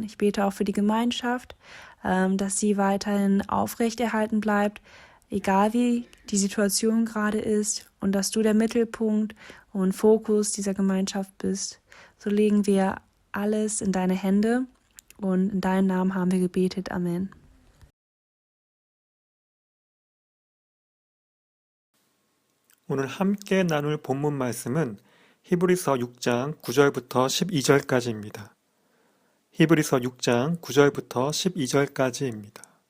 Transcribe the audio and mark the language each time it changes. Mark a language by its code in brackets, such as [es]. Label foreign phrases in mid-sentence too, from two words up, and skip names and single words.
[de] Ich bete auch für die Gemeinschaft, dass sie weiterhin aufrechterhalten bleibt, egal wie die Situation gerade ist, und dass du der Mittelpunkt und Fokus dieser Gemeinschaft bist. So legen wir alles in deine Hände und in deinem Namen haben wir gebetet. Amen. [ko] 오늘 함께 나눌 본문 말씀은 히브리서 6장 9절부터 12절까지입니다. 히브리서 6장 9절부터 12절까지입니다.